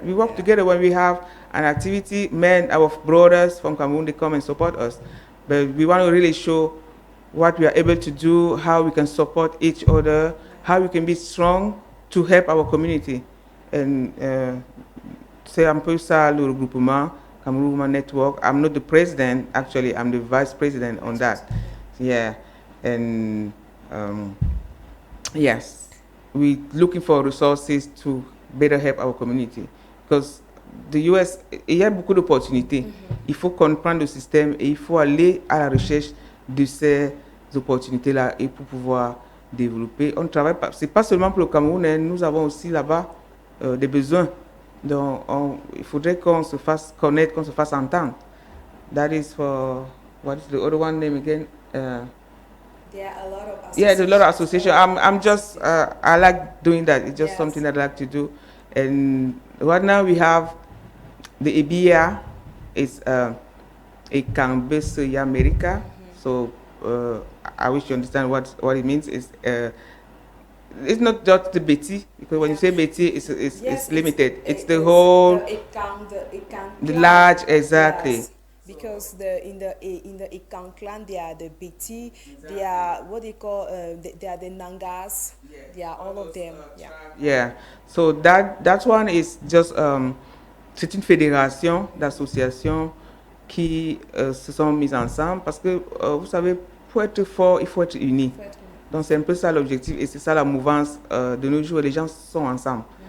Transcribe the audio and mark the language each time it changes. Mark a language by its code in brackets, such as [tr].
[en] We work together when we have an activity. Men, our brothers from Cameroon, they come and support us. But we want to really show what we are able to do, how we can support each other, how we can be strong to help our community. [fr] And c'est un peu ça le regroupement, Cameroon Women Network. [en] I'm not the president, actually, I'm the vice president on that. Yeah, and yes, we're looking for resources to better help our community. Because the US, [fr] il y a beaucoup d'opportunités. Il faut comprendre le système et il faut aller à la recherche de ces opportunités-là et pour pouvoir développer. On travaille pas, c'est pas seulement pour le Cameroun, hein, nous avons aussi là-bas des besoins. Donc, il faudrait qu'on se fasse connaître, qu'on se fasse entendre. [en] That is for, what is the other one name again? There are a lot of associations. Yeah, there's a lot of associations. I'm just, I like doing that. It's just something that I like to do. And right now we have the EBIA, it's a Cambus America. So I wish you understand what it means. It's not just the Betty, because when you say Betty, it's limited. It's the whole, the large, exactly. Yes. Because in the Ikan clan, they are the Biti, they are what they call, they are the Nangas, they are all of them. Yeah. So that one is just [fr] c'est une fédération d'associations qui se sont mises ensemble parce que vous savez, pour être fort, il faut être uni. Donc c'est un peu ça l'objectif et c'est ça la mouvance de nos jours. Les gens sont ensemble.